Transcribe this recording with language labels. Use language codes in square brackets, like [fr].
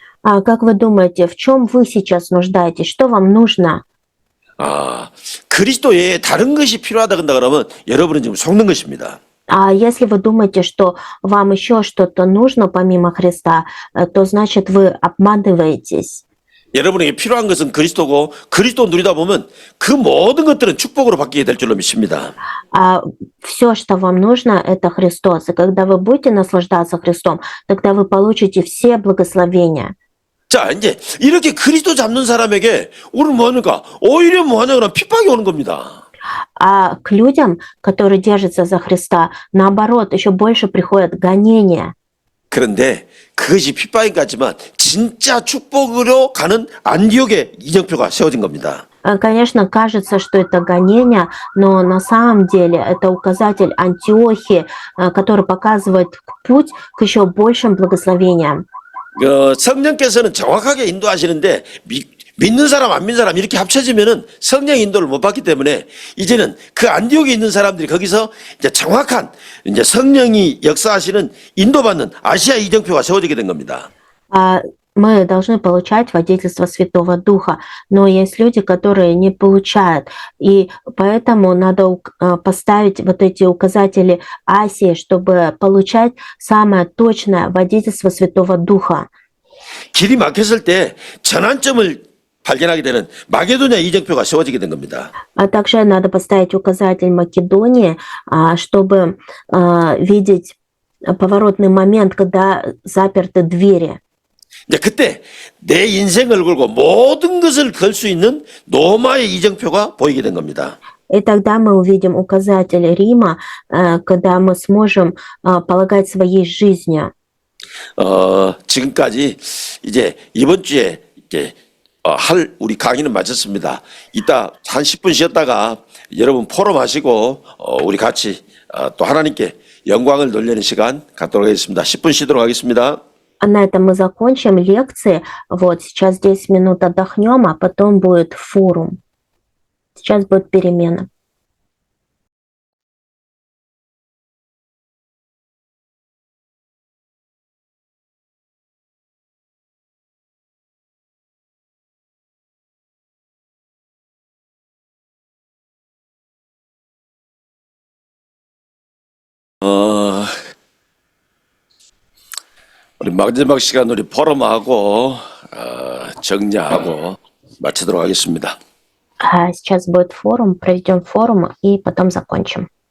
[ru] А как вы думаете, в чем вы сейчас нуждаетесь? Что вам нужно? [ko] 그리스도 외에 다른 것이 필요하다 그런다 그러면 여러분은 지금 속는 것입니다. [ru] А если вы думаете, что вам еще что-то нужно помимо Христа, то значит вы обманываетесь. [ko] 여러분에게 필요한 것은 그리스도고 그리스도 누리다 보면 그 모든 것들은 축복으로 바뀌게 될 줄로 믿습니다. [ru] А все, что вам нужно, это Христос. И когда вы будете наслаждаться Христом, тогда вы получите все благословения. [ko] 자, 이제 이렇게 그리스도 잡는 사람에게 오늘 뭐 하는가? 오히려 뭐 하냐 그러면 핍박이 오는 겁니다. [ru] А к людям, которые держатся за Христа, наоборот, еще больше приходят гонения. [ko] 그런데 그것이 핍박인 것 같지만 진짜 축복으로 가는 안디옥의 이정표가 세워진 겁니다. [ru] Конечно, кажется, что это гонение, но на самом деле это указатель Антиохии, который показывает путь к еще большим благословениям. [ko] 성령께서는 정확하게 인도하시는데 믿는 사람 안 믿는 사람 이렇게 합쳐지면은 성령 인도를 못 받기 때문에 이제는 그 안디옥에 있는 사람들이 거기서 이제 정확한 이제 성령이 역사하시는 인도받는 아시아 이정표가 세워지게 된 겁니다. [ru] Мы должны получать водительство Святого Духа, но есть люди, которые не получают, и поэтому надо поставить вот эти указатели Асии, чтобы получать самое точное водительство Святого Духа. [ko] 길이 막혔을 때 전환점을 발견하게 되는 마게도냐 이정표가 세워지게 된 겁니다. [ru] А также надо поставить указатель Македонии, чтобы видеть поворотный момент, когда заперты двери. [ko] 이제 그때 내 인생을 걸고 모든 것을 걸 수 있는 로마의 이정표가 보이게 된 겁니다. [ru] И тогда мы увидим указатель Рима, когда мы сможем полагать своей жизнью. [ko] 지금까지 이제 이번 주에 이제 할 우리 강의는 마쳤습니다. 이따 한 10분 쉬었다가 여러분 포럼 하시고 우리 같이 또 하나님께 영광을 돌리는 시간 갖도록 하겠습니다. 10분 쉬도록 하겠습니다. [ru] На этом мы закончим лекции. Вот сейчас 10 минут отдохнем, а потом будет форум. Сейчас будет перемена. [ko] 우리 마지막 시간 우리 포럼하고 정리하고 마치도록 하겠습니다. [ru] Сейчас будет форум, проведем форум и потом закончим.